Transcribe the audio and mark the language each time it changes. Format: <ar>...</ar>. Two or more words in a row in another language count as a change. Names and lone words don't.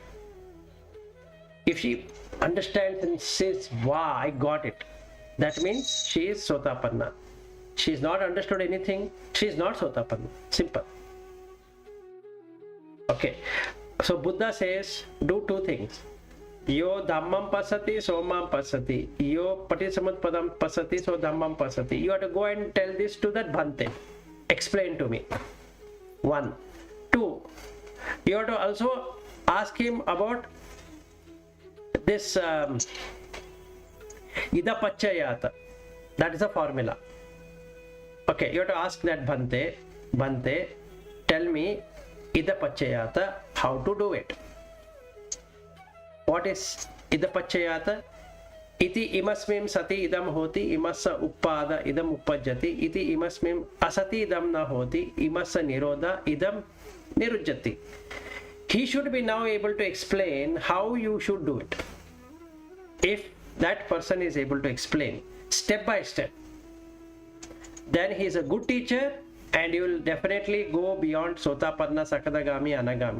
<en>If she understands and says, wow, I got it, that means she is Sotapanna. She is not understood anything, she is not Sotapanna. Simple. Okay. So Buddha says, do two things.</en> <pi>Yo dhammam pasati, somam pasati. Yo patisamutpadam pasati, so dhammam pasati.</pi> <en>You have to go and tell this to that Bhante. Explain to me. 1. 2. You have to also ask him about this idapachayata. That is a formula. Okay, you have to ask that Bhante, tell me idapachayata, how to do it. What is idapachayata?</en> <pi>Iti imasmim sati idam hoti, imassa uppada idam uppajjati, iti imasmim asati idam na hoti, imassa nirodha idam nirujjati.</pi> <en>He should be now able to explain how you should do it. If that person is able to explain step by step, then he is a good teacher and you will definitely go beyond Sotapanna, Sakadagami, Anagami.</en>